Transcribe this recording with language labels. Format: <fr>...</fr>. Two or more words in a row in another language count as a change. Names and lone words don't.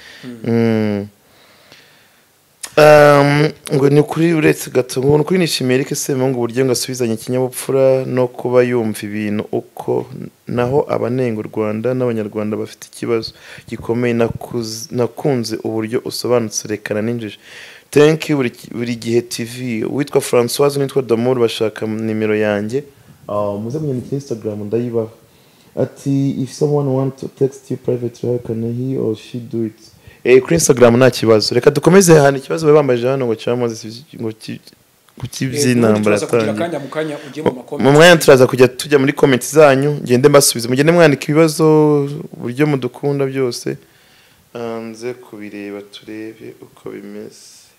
<rw>Ngo ni kuri uretse gato ngo kuri nishimiye Eric Semungu uburyo ngo asubizanye ikinyabupfura no kuba yumva ibintu uko naho abanenga u Rwanda n'abanyarwanda bafite ikibazo gikomeye nakunze uburyo usobanutse rekana n'injiji.</rw> <en>Thank you</en> <rw>buri gihe TV witwa Françoise nitwa Damour bashaka nimero yanjye muze munyandikira Instagram ndayibaha ati</rw> <en>if someone want to text you privately how can he or she do it.</en> <rw>Kuri Instagram nta kibazo reka dukomeze hano ikibazo bambaje hano ngo cyamaze ngo kukibyinambara atangiye mu mwanya turaza kujya tujya muri comment zanyu ngende mbasubize mugende mwandika ibibazo buryo mudukunda byose nze kubireba turebe uko bimeze.</rw>